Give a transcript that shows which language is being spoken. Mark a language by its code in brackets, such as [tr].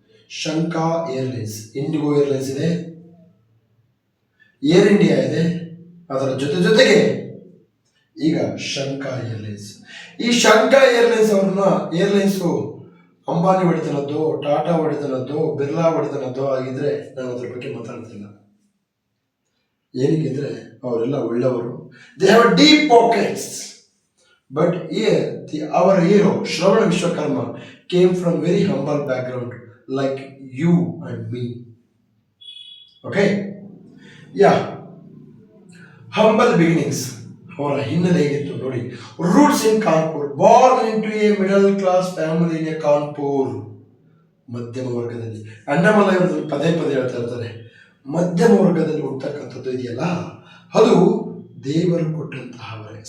[kn] ಶಂಕಾ airlines, IndiGo airlines ಇದೆ, air India ಇದೆ, ಅದರ ಜೊತೆಗೆ ಈಗ ಶಂಕಾ ಏರ್ಲೈನ್ಸ್. ಈ ಶಂಕಾ ಏರ್ಲೈನ್ಸ್ ಏರ್ಲೈನ್ಸು ಅಂಬಾನಿ ಹೊಡೆತನದ್ದು, ಟಾಟಾ ಹೊಡೆತನದ್ದು, ಬಿರ್ಲಾ ಹೊಡೆತನದ್ದು ಆಗಿದ್ರೆ ನಾನು ಅದ್ರ ಬಗ್ಗೆ ಮಾತಾಡ್ತಿಲ್ಲ. ಏನಕ್ಕಿದ್ರೆ ಅವರೆಲ್ಲ ಒಳ್ಳೆಯವರು, [en] They have deep pockets. But our hero Shravan Vishwakarma came from very humble background like you and me. Okay, yeah, humble beginnings. [kn] ಅವರ ಹಿನ್ನೆಲೆ ಹೇಗಿತ್ತು ನೋಡಿ. [en] Roots in Kanpur, born into a middle class family in a Kanpur. [kn] ಮಧ್ಯಮ ವರ್ಗದಲ್ಲಿ, ಅಣ್ಣಾಮಲೈ ಅವರು ಪದೇ ಹೇಳ್ತಾ ಇರ್ತಾರೆ, ಮಧ್ಯಮ ವರ್ಗದಲ್ಲಿ ಹುಟ್ಟತಕ್ಕಂಥದ್ದು ಇದೆಯಲ್ಲ, ಅದು ದೇವರು ಕೊಟ್ಟಂತಹ ವರೆ.